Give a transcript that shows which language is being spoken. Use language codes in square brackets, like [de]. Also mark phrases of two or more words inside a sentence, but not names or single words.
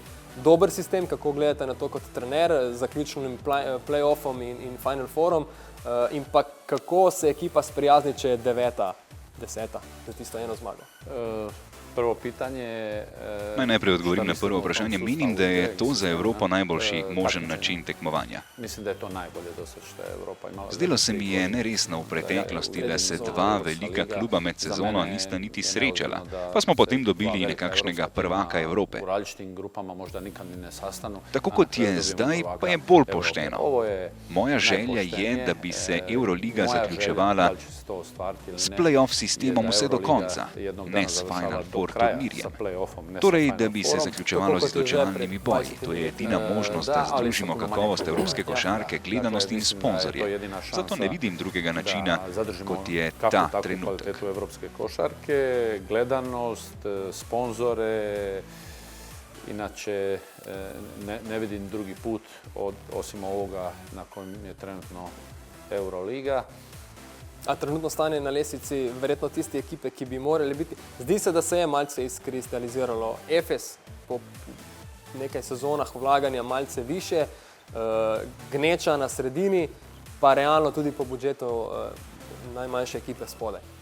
[sl] Dober sistem, kako gledate na to kot trener, z zaključnim play-offom in Final Fourom, in pa kako se ekipa sprijazni, če je 9., 10. za tisto eno zmago? [bs] Prvo pitanje... [sl] Naj najprej odgovorim na prvo vprašanje. Menim, da je to za Evropo najboljši možen način tekmovanja. [bs] Mislim, da je to najbolje dosad, što je Evropa imala. [sl] Zdelo se mi je neresno v preteklosti, da se 2 velika kluba med sezono nista niti srečala, pa smo potem dobili nekakšnega prvaka Evrope. [bs] U različitim grupama možda nikad ni ne sastanu. [sl] Tako kot je zdaj, pa je bolj pošteno. Moja želja je, da bi se Euroliga zaključevala s play-off sistemom vse do konca, ne s Final Four turnirjem. Torej, da bi se zaključevalo z izločevalnimi boji. To je edina možnost, da združimo kakovost evropske košarke, gledanost in sponzorje. Zato ne vidim drugega načina, kot je ta trenutek. Evropske košarke, gledanost, [bs] sponzore, inače ne vidim drugi put osim ovoga na kojem je trenutno Euroliga. [sl] A trenutno stanje na lestvici verjetno tiste ekipe, ki bi morali biti. Zdi se, da se je malce izkristaliziralo. Efes po nekaj sezonah vlaganja malce više, Gneča na sredini, pa realno tudi po budžetu najmanjše ekipe spodaj.